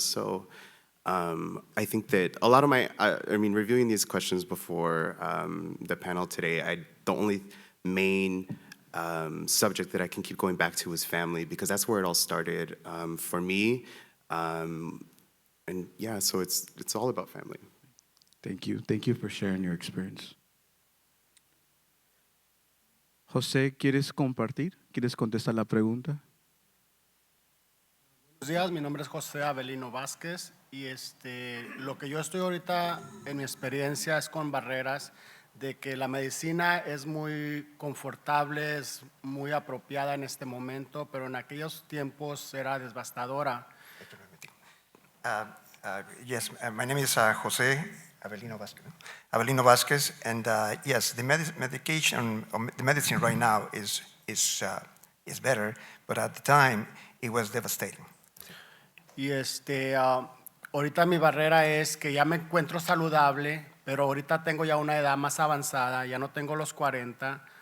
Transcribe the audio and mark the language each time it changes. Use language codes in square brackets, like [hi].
[en] So I think that a lot of reviewing these questions before the panel today, the only main subject that I can keep going back to is family, because that's where it all started for me. And yeah, so it's all about family. Thank you. Thank you for sharing your experience. [es] José, ¿quieres compartir? ¿Quieres contestar la pregunta? Buenos días, mi nombre es José Avelino Vázquez y lo que yo estoy ahorita en mi experiencia es con barreras de que la medicina es muy confortable, es muy apropiada en este momento, pero en aquellos tiempos era devastadora. [en] Yes, my name is Jose Avelino Vázquez, and yes, the medication, the medicine right now is better, but at the time it was devastating. [es] Y ahorita mi barrera es que ya me encuentro saludable, pero ahorita tengo ya una edad más avanzada, ya no tengo los 40.